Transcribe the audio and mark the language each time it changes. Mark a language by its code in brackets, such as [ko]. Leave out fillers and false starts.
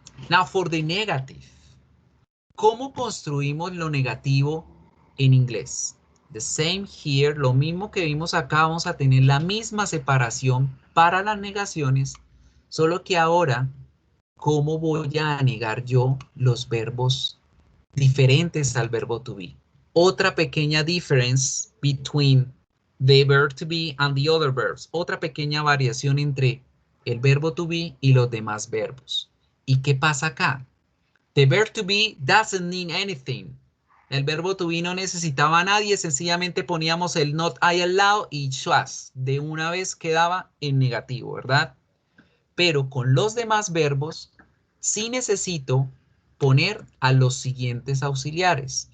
[en] Now for the negative. [es] ¿Cómo construimos lo negativo en inglés? [en] The same here, [es] lo mismo que vimos acá, vamos a tener la misma separación para las negaciones, solo que ahora, ¿cómo voy a negar yo los verbos diferentes al verbo to be? Otra pequeña [en] difference between the verb to be and the other verbs. [es] Otra pequeña variación entre el verbo to be y los demás verbos. ¿Y qué pasa acá? [en] The verb to be doesn't mean anything. [es] El verbo to be no necesitaba a nadie, sencillamente poníamos el not I al lado y was. De una vez quedaba en negativo, ¿verdad? Pero con los demás verbos sí necesito poner a los siguientes auxiliares.